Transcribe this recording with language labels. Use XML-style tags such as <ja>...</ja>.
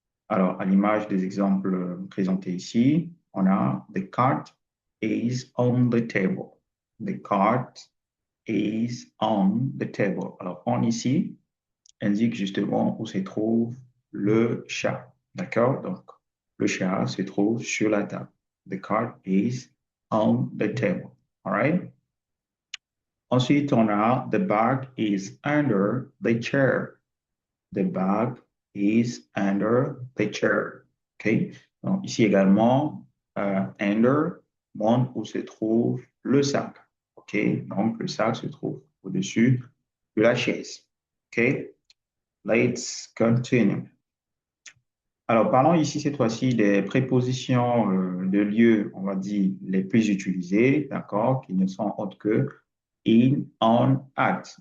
<fr>Alors, à l'image des exemples présentés ici, on a</fr> <en>the card is on the table. The card is on the table.</en> <fr>Alors, on ici indique justement où se trouve le chat. D'accord? Donc, le chat se trouve sur la table.</fr> <en>The card is on the table. All right?</en> <fr>Ensuite, on a</fr> <en>the bag is under the chair. The bag is under the chair. OK?</en> <fr>Donc, ici également, under montre où se trouve le sac. OK? Donc, le sac se trouve au-dessus de la chaise. OK?</fr> <en>Let's continue.</en> <fr>Alors, parlons ici cette fois-ci des prépositions de lieu, on va dire, les plus utilisées, d'accord, qui ne sont autres que in, on, at.</fr>